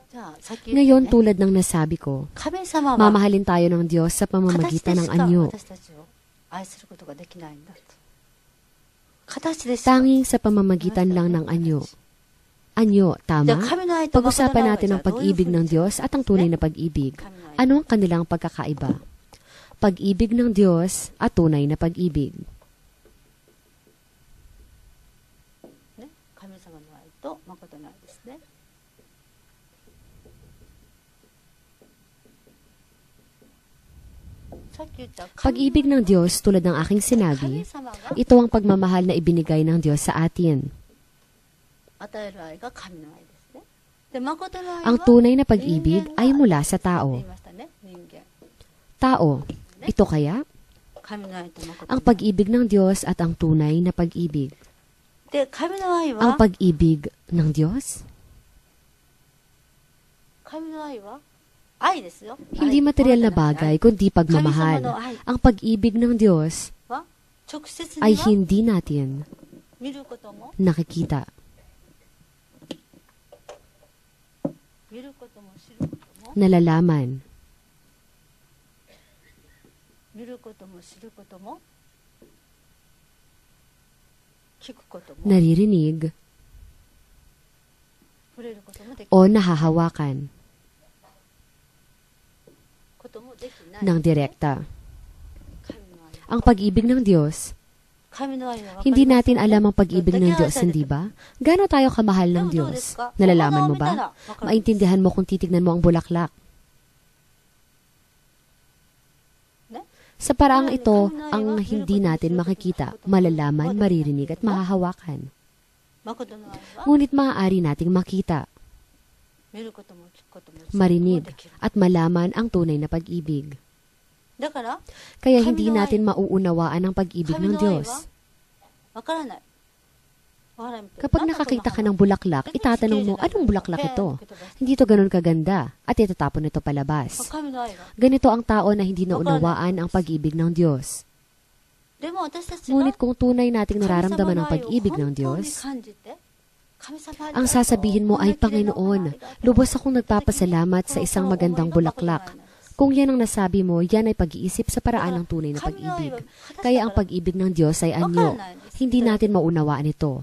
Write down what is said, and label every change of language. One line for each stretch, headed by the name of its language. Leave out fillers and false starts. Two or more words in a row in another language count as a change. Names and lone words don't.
Filipino: Ngayon, tulad ng nasabi ko,
Japanese: 神様は
Filipino: mamahalin tayo ng Diyos sa
Japanese: 形で
Filipino: pamamagitan
Japanese: し
Filipino: ng
Japanese: か
Filipino: anyo.
Japanese: 私たちを愛することができないんだと。形でしか。
Filipino: Tanging sa pamamagitan lang ng anyo. Anyo,
Japanese: じゃあ
Filipino: tama?
Japanese: 神の愛と誠の
Filipino: Pag-usapan
Japanese: 愛は
Filipino: natin
Japanese: じゃ
Filipino: ang
Japanese: あどういうふ
Filipino: pag-ibig
Japanese: う
Filipino: ng
Japanese: に
Filipino: Diyos at ang tunay na pag-ibig. Ano ang kanilang pagkakaiba? Pag-ibig ng Diyos at tunay na pag-ibig.
Japanese: ね、神様の愛と誠の愛ですね。さっき言った
Filipino: Pag-ibig ng Diyos, tulad ng aking
Japanese: 神
Filipino: sinabi,
Japanese: 様が
Filipino: ito ang pagmamahal na ibinigay ng Diyos sa atin.
Japanese: 与える愛が神の愛ですね。で、誠の愛は
Filipino: Ang tunay na pag-ibig ay mula sa
Japanese: 言
Filipino: tao.
Japanese: いましたね、人間。
Filipino: Tao, ito kaya?
Japanese: 神の愛と誠
Filipino: Ang
Japanese: の愛。
Filipino: pag-ibig ng Diyos at ang tunay na pag-ibig.
Japanese: で、神の愛
Filipino: Ang
Japanese: は
Filipino: pag-ibig ng Diyos?
Japanese: 神の愛は愛ですよ。
Filipino: Hindi
Japanese: 愛
Filipino: material na
Japanese: 誠の愛
Filipino: bagay, kundi pagmamahal. Ang pag-ibig ng Diyos
Japanese: は直接
Filipino: ay
Japanese: には
Filipino: hindi natin
Japanese: 見ることも
Filipino: nakikita.
Japanese: 見ることも知ることも
Filipino: Nalalaman,
Japanese: 見ることも知ることも聞くことも
Filipino: naririnig,
Japanese: 触れることもでき
Filipino: o nahahawakan
Japanese: こともできない
Filipino: ng direkta.
Japanese: 神の愛
Filipino: Ang pag-ibig ng Diyos,
Japanese: 神の愛は分かります
Filipino: hindi natin alam ang pag-ibig ng Diyos, hindi ba? Gaano tayo kamahal ng Diyos? Nalalaman mo ba? Maintindihan mo kung titignan mo ang bulaklak.
Japanese: ね
Filipino: Sa paraang ito, ang hindi natin makikita, malalaman, maririnig at mahahawakan.
Japanese: 誠の愛は
Filipino: Ngunit maaari nating makita,
Japanese: 見ることも聞くことも知ることも
Filipino: marinig
Japanese: できる
Filipino: at malaman ang tunay na pag-ibig.
Japanese: だから
Filipino: Kaya hindi natin mauunawaan ang pag-ibig ng Diyos.
Japanese: 分からない分からない
Filipino: Kapag nakakita ka ng bulaklak, itatanong mo, anong bulaklak ito? Hindi ito ganun kaganda at itatapon ito palabas.
Japanese: 神の愛は
Filipino: Ganito ang tao na hindi naunawaan ang pag-ibig ng Diyos.
Japanese: でも私たちが
Filipino: Ngunit kung tunay nating nararamdaman ang pag-ibig ng Diyos, ang sasabihin mo ay, Panginoon, lubos akong nagpapasalamat sa isang magandang bulaklak. Kung yan ang nasabi mo, yan ay pag-iisip sa paraan ng tunay na pag-ibig. Kaya ang pag-ibig ng Diyos ay anyo. Hindi natin maunawaan ito.